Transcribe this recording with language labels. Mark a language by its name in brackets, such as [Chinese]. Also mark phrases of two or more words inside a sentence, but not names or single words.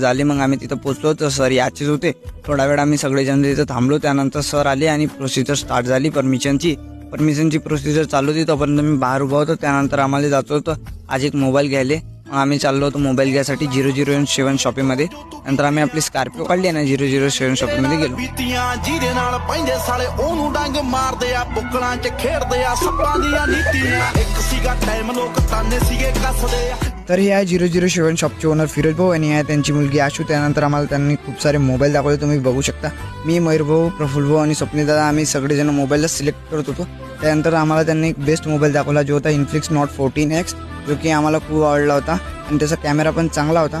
[Marathi] झाले मग आम्ही तिथं पोहोचलो तर सर याचेच होते. थोडा वेळ आम्ही सगळेजण तिथं थांबलो. त्यानंतर सर आले आणि [English] procedure start [Marathi] झाली परमिशनची प्रोसिजर चालू होती. तोपर्यंत मी बाहेर उभा होतो. त्यानंतर आम्हाला जायचं होतं आज एक मोबाईल घ्यायला. मग आम्ही चाललो होतो मोबाईल घ्यायसाठी 007 शॉपिंगमध्ये. नंतर आम्ही आपली स्कॉर्पिओ काढली आणि 007 शॉपिंगमध्ये गेलो. [Punjabi] ਜਿਹਦੇ ਨਾਲ ਪੈਂਦੇ ਸਾਲੇ ਉਹਨੂੰ ਡੰਗ ਮਾਰਦੇ ਆ ਬੁੱਕਲਾਂ 'ਚ ਖੇਡਦੇ ਆ ਸੱਪਾਂ ਦੀਆਂ ਨੀਤੀਆਂ ਇੱਕ ਸੀਗਾ ਟਾਈਮ ਲੋਕ ਤਾਨੇ ਸੀਗੇ ਕੱਸਦੇ ਆ. [Marathi] तर हे आहे 007 शॉपचे ओनर फिरोज भाऊ आणि आहे त्यांची मुलगी आशू. त्यानंतर आम्हाला त्यांनी खूप सारे मोबाईल दाखवले, तुम्ही बघू शकता. मी, मयूर भाऊ, प्रफुल्ल भाऊ आणि स्वप्नील दादा आम्ही सगळेजण मोबाईलला सिलेक्ट करत होतो. त्यानंतर आम्हाला त्यांनी एक [English] best mobile [Marathi] दाखवला जो होता इन्फिनिक्स नॉट 14X, जो की आम्हाला खूप आवडला होता आणि त्याचा कॅमेरा पण चांगला होता.